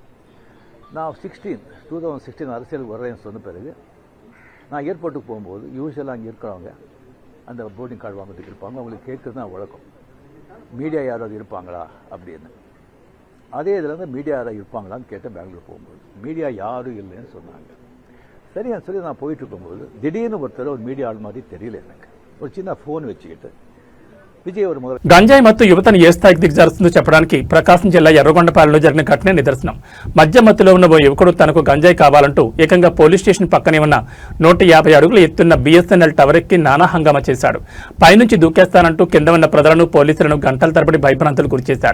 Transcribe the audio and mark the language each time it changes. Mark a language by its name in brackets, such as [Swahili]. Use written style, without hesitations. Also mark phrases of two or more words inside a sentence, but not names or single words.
[Tamil] நான் 2016 அரசியலுக்கு வர்றேன்னு சொன்ன பிறகு நான் ஏர்போர்ட்டுக்கு போகும்போது யூஸ்வலாக அங்கே இருக்கிறவங்க அந்த [English] boarding card [Tamil] வாங்கிறதுக்கு இருப்பாங்க. அவங்களுக்கு கேட்குறது தான் வழக்கம், மீடியா யாராவது இருப்பாங்களா அப்படின்னு. அதே இதில் வந்து மீடியா யாராவது இருப்பாங்களான்னு கேட்டேன். பெங்களூர் போகும்போது மீடியா யாரும் இல்லைன்னு சொன்னாங்க. சரியான்னு சொல்லி நான் போயிட்டு இருக்கும்போது திடீர்னு ஒருத்தர் ஒரு மீடியா ஆள் மாதிரி தெரியல எனக்கு. ஒரு சின்ன ஃபோன் వச்சுக்கிட்டு విజయ్ [Telugu] గంజాయి మత్తు యువతను ఏ స్థాయికి దిగజారుస్తుందో చెప్పడానికి ప్రకాశం జిల్లా ఎర్రగొండపాలెంలో జరిగిన ఘటనే నిదర్శనం. మధ్య మత్తులో ఉన్న ఓ యువకుడు తనకు గంజాయి కావాలంటూ ఏకంగా [English] police station [Telugu] పక్కనే ఉన్న 150 అడుగులు ఎత్తున్న బీఎస్ఎన్ఎల్ టవర్ ఎక్కి నానా హంగామా చేశాడు. పైనుంచి దూకేస్తానంటూ కింద ఉన్న ప్రజలను పోలీసులను గంటల తరబడి భయభ్రాంతులు గురిచేశాడు.